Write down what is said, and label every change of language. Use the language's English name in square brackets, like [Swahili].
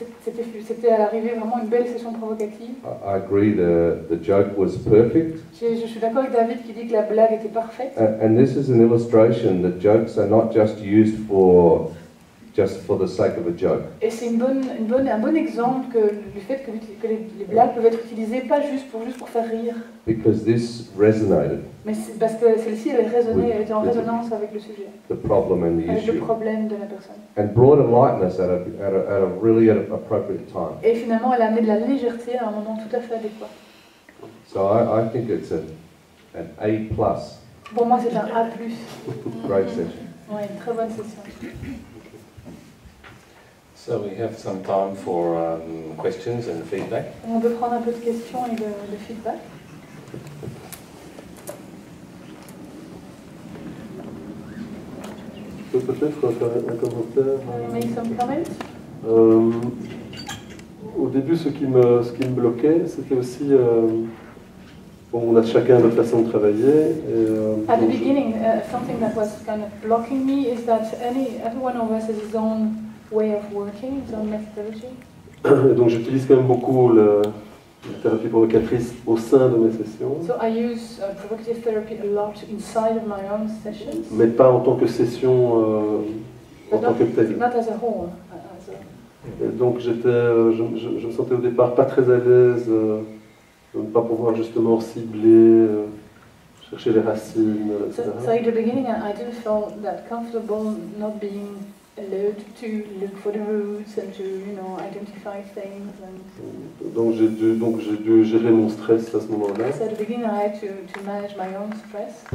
[French] C'était à l'arrivée vraiment une belle session provocative. [English] I agree the joke was perfect. [French] Je suis d'accord avec David qui dit que la blague était parfaite. [English] And this is an illustration that jokes are not just used for the sake of a joke. [French] Et c'est un bon exemple du fait que les blagues peuvent être utilisées pas juste pour faire rire, [English] Because this resonated, [French] mais parce que celle-ci elle était en résonance avec le sujet, [English] the problem and the [French] avec le [English] issue, [French] problème de la personne. [English] and brought a lightness at a really appropriate time. [French] Et finalement elle a amené de la légèreté à un moment tout à fait adéquat. [English] So I think it's an A+. [French] Pour moi, c'est un A+. [English] Great session. [French] Ouais, une très bonne session. [English] So we have some time for questions and feedback. [French] On peut prendre un peu de questions et de feedback. Je peux peut-être faire un commentaire. [English] Make some comments. [French] Au début, ce qui me bloquait, c'était aussi... bon, on a chacun notre façon de travailler. [English] At the beginning, something that was kind of blocking me is that every one of us has his own way of working, his own methodology. [French] Et donc j'utilise quand même beaucoup la thérapie provocatrice au sein de mes sessions. [English] So I use provocative therapy a lot inside of my own sessions. [French] Mais pas en tant que session, en tant que telle. [English] Not as a whole. [French] Et donc je me sentais au départ pas très à l'aise de ne pas pouvoir justement cibler, chercher les racines, etc. [English] So at the beginning I didn't feel that comfortable not being allowed to look for the roots and to, identify things. And [French] donc j'ai dû gérer mon stress à ce moment-là. [English] so at the beginning I had to manage my own stress,